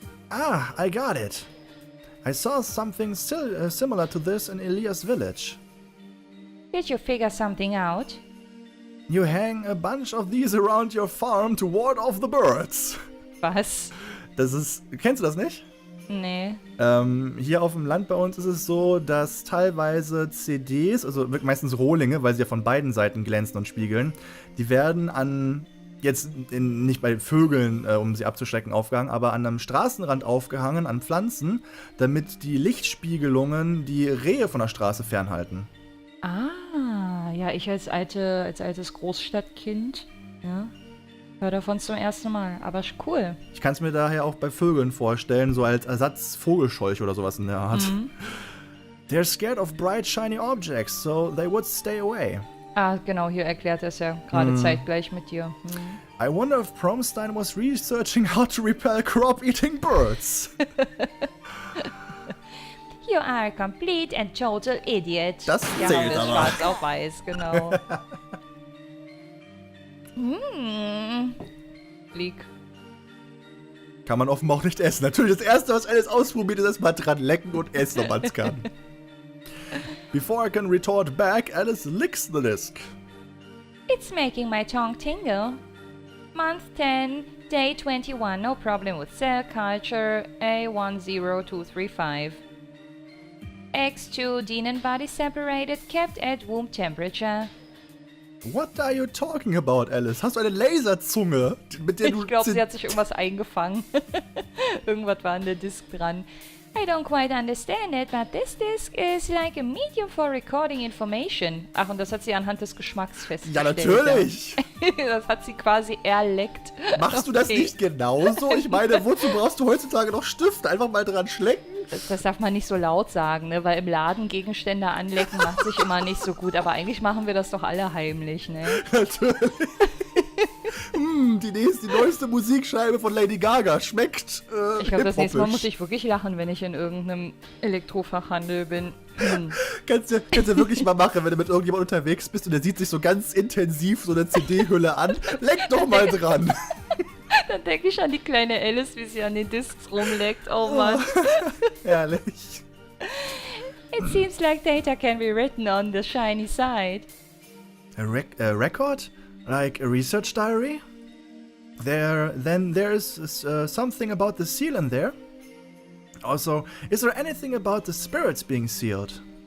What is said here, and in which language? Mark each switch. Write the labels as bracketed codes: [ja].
[en] Ah, I got it. I saw something similar to this in Elias' village. Did you figure something out? You hang a bunch of these around your farm to ward off the birds. [de] Was? Kennst du das nicht? Nee. Hier auf dem Land bei uns ist es so, dass teilweise CDs, also meistens Rohlinge, weil sie ja von beiden Seiten glänzen und spiegeln, die werden nicht bei Vögeln, um sie abzuschrecken, aufgehangen, aber an einem Straßenrand aufgehangen, an Pflanzen, damit die Lichtspiegelungen die Rehe von der Straße fernhalten. Ah, ja, ich als altes Großstadtkind, ja, höre davon zum ersten Mal, aber cool. Ich kann es mir daher auch bei Vögeln vorstellen, so als Ersatz Vogelscheuch oder sowas in der Art. Mhm. [en] They're scared of bright shiny objects, so they would stay away. [de] Ah, genau, hier erklärt er es ja gerade zeitgleich mit dir. [en] I wonder if Promestein was researching how to repel crop-eating birds. You are a complete and total idiot. [de] Das ja, zählt haben wir aber. schwarz auf weiß, genau. [en] Leak. [de] Kann man offenbar auch nicht essen. Natürlich, das Erste, was Alice ausprobiert, ist erstmal dran lecken und essen, ob man es kann. [en] Before I can retort back, Alice licks the disc. It's making my tongue tingle. Month 10, day 21, no problem with cell culture, A10235. X2 Denon body separated, kept at room temperature. What are you talking about, Alice? [de] Hast du eine Laserzunge, mit der du... Ich glaube, sie hat sich irgendwas eingefangen. Irgendwas war an der Disk dran. [en] I don't quite understand it, but this disc is like a medium for recording information. [de] Ach, und das hat sie anhand des Geschmacks festgestellt. Ja, natürlich! Das hat sie quasi erleckt. Machst du das nicht genauso? Ich meine, wozu brauchst du heutzutage noch Stifte? Einfach mal dran schlecken? Das darf man nicht so laut sagen, ne? Weil im Laden Gegenstände anlecken macht sich immer nicht so gut. Aber eigentlich machen wir das doch alle heimlich, ne? Natürlich. Die neueste Musikscheibe von Lady Gaga schmeckt ich glaube, das nächste Mal muss ich wirklich lachen, wenn ich in irgendeinem Elektrofachhandel bin. Kannst du wirklich mal machen, wenn du mit irgendjemandem unterwegs bist und der sieht sich so ganz intensiv so eine CD-Hülle an. Leck doch mal dran. Dann denke ich an die kleine Alice, wie sie an den Discs rumleckt. Oh Mann. Herrlich. [en] It seems like data can be written on the shiny side. A record? Like a research diary? Then there's something about the seal in there. Also, is there anything about the spirits being sealed?